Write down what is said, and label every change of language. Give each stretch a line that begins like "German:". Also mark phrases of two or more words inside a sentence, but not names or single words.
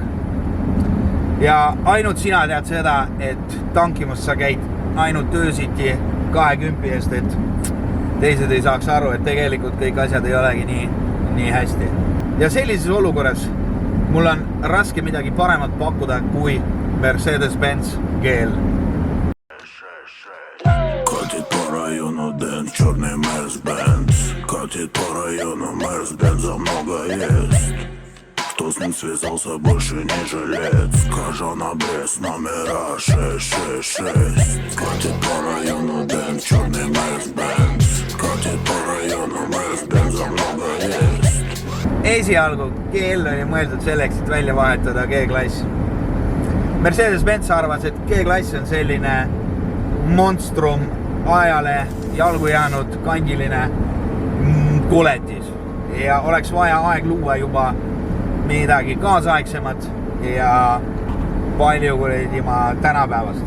Estonian: Ja ainult sina tead seda, et tankimas sa käid ainult öösiti 20 eest, et teised ei saaks aru, et tegelikult kõik asjad ei olegi nii hästi. Ja sellises olukorras mul on raske midagi paremat pakkuda kui Mercedes-Benz GL.
Russian: Катит по району Дэн, черный Мерс-Бенц. Катит по району Мерс-Бенза много есть. Кто с ним связался, больше не жилец. Скажу на Брест, номера 666. Катит по району Дэн, черный Мерс-Бенц. Катит по району Мерс-Бенза много есть.
Estonian: Esialgu GL oli mõeldud selleks, et välja vahetada G-klass. Mercedes-Benz arvas, et G-klass on selline monstrum, ajale jalgu jäänud kandiline koletis ja oleks vaja aeg luua juba midagi kaasaegsemat ja palju kuulima tänapäevast.